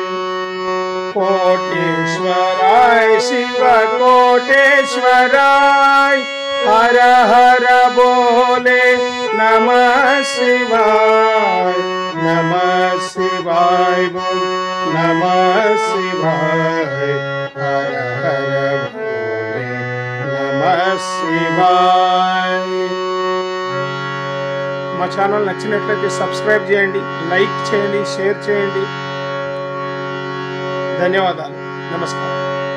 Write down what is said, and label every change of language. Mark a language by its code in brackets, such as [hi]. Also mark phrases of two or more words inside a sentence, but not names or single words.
[sa] कोटेश्वराय शिव कोटेश्वराय हर हर बोले नमः शिवाय बोल नमः शिवाय हर हर बोले नमः शिवाय। [te] మా ఛానల్ నచ్చినట్లయితే సబ్స్క్రైబ్ చేయండి, లైక్ చేయండి, షేర్ చేయండి. ధన్యవాదాలు. నమస్కారం.